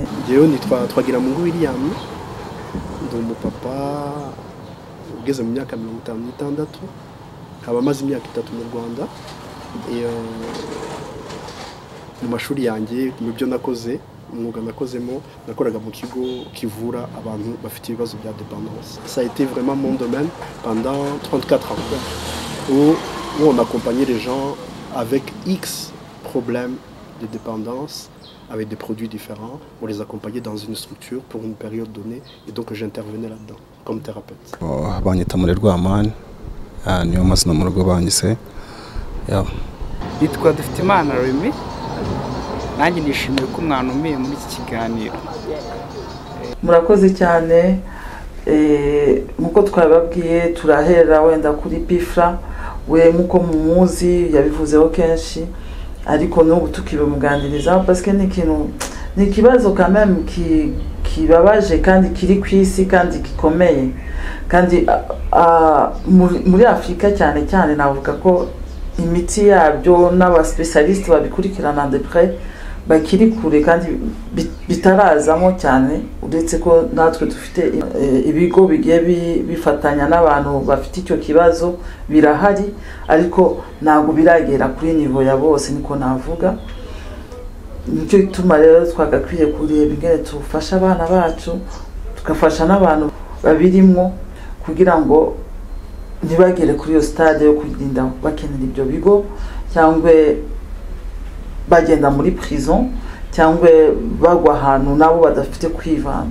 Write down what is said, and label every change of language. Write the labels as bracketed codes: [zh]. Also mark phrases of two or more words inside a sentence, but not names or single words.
[rw] Jewe nitwa Twagiramungu William, ndi umupapa ugeze mu myaka 56, nkaba maze imyaka 3 mu Rwanda. Mu mashuri yanjye mu byo nakoze, umwuga nakozemo, nakoraga mu kigo kivura abantu bafite ibibazo bya dépendance. [fr] Ça a été vraiment mon domaine pendant 34 ans, où on accompagnait les gens avec X problèmes de dépendance, avec des produits différents. On les accompagnait dans une structure pour une période donnée, et donc j'intervenais là-dedans comme thérapeute. [rw] Banyita muri Rwamani, niyo mazina mu rugo banyise. Yitwa Duftimana Remy. Nanjye nishimiye ko umwana umiye muri iki kiganiro. Murakoze cyane. Nkuko twababwiye turahera wenda kuri Pifra, we muko mumuzi yabivuzeho kenshi, ariko n'ubu tukibimuganiriza [fr] parce que [rw] ni kibazo [fr] quand même [rw] kibabaje kandi kiri kwisi kandi gikomeye, kandi muri Afrika cyane navuga ko imiti yabyo n'abaspecialiste babikurikirana [fr] de près [rw] bakiri kure kandi bitarazamo cyane, uretse ko natwe dufite ibigo bigiye bifatanya n'abantu bafite icyo kibazo birahari, ariko ntabwo biragera kuri niveau ya bose, niko navuga. Nicyo gituma rero twagakwiye kureba ingene tufasha abana bacu, tukafasha n'abantu babirimo kugira ngo ntibagere kuri iyo stade yo kugenda bakenera ibyo bigo, cyangwa bagenda muri prison, cyangwa bagwa ahantu nabo badafite kwivana.